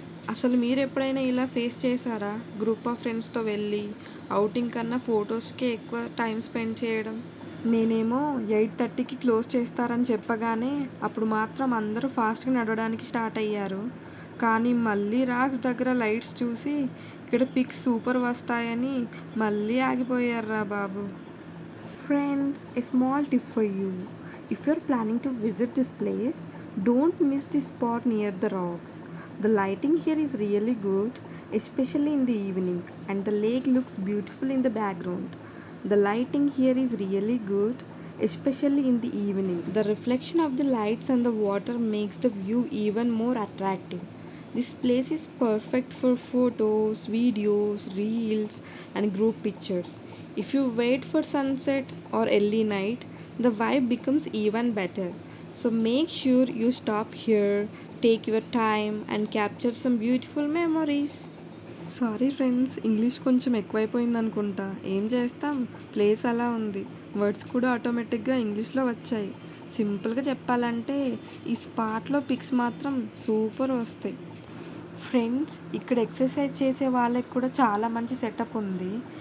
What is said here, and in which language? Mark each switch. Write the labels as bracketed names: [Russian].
[Telugu] అసలు మీరెప్పుడైనా ఇలా ఫేస్ చేశారా? గ్రూప్ ఆఫ్ ఫ్రెండ్స్‌తో వెళ్ళి ఔటింగ్ కన్నా ఫోటోస్‌కే ఎక్కువ టైం స్పెండ్ చేయడం. నేనేమో 8:30కి క్లోజ్ చేస్తారని చెప్పగానే అప్పుడు మాత్రం అందరూ ఫాస్ట్‌గా నడవడానికి స్టార్ట్ అయ్యారు. కానీ మళ్ళీ రాక్స్ దగ్గర లైట్స్ చూసి ఇక్కడ పిక్స్ సూపర్ వస్తాయని మళ్ళీ ఆగిపోయారురా బాబు. [English] Friends, a small tip for you. If you're planning to visit this place, don't miss the spot near the rocks. The lighting here is really good, especially in the evening, and the lake looks beautiful in the background. The lighting here is really good, especially in the evening. The reflection of the lights on the water makes the view even more attractive. This place is perfect for photos, videos, reels, and group pictures. If you wait for sunset or early night, the vibe becomes even better. So make sure you stop here, take your time, and capture some beautiful memories. [Telugu] Sorry friends, English కొంచెం ఎక్కువైపోయిందనుకుంటా. ఏం చేస్తాం, place అలా ఉంది. Words కూడా ఆటోమేటిక్గా ఇంగ్లీష్లో వచ్చాయి. సింపుల్గా చెప్పాలంటే ఈ స్పాట్లో పిక్స్ మాత్రం సూపర్ వస్తాయి. ఫ్రెండ్స్, ఇక్కడ ఎక్సర్సైజ్ చేసే వాళ్ళకి కూడా చాలా మంచి సెటప్ ఉంది.